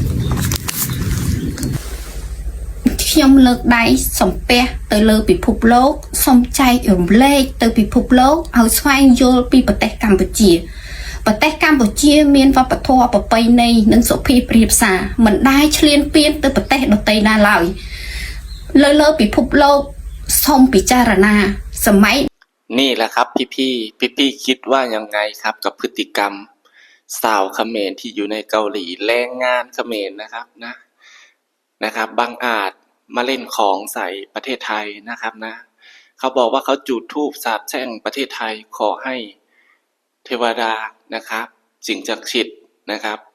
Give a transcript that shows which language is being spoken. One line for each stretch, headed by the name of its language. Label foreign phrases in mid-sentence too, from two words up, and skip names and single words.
Khmer: ខ្ញុំលើកដៃសំពះទៅលើពិភពលោកសូមចែករំលែកទៅពិភពលោកឲ្យស្វែងយល់ពីប្រទេសកម្ពុជាប្រទេសកម្ពុជាមានវប្បធម៌ប្រពៃណីនិងសុភាពរាបសារមិនដែលឈ្លានពានទៅប្រទេសដទៃណាឡើយលើពិភពលោកសូមពិចារណាសម័យ
Thai: นี่แหละครับพี่คิดว่ายังไงครับกับพฤติกรรมสาวเขมรที่อยู่ในเกาหลีแรงงานเขมรนะครับบางอาจมาเล่นของใส่ประเทศไทยนะครับนะเขาบอกว่าเขาจุดธูปสาปแช่งประเทศไทยขอให้เทวดานะครับสิ่งศักดิ์สิทธิ์นะครับ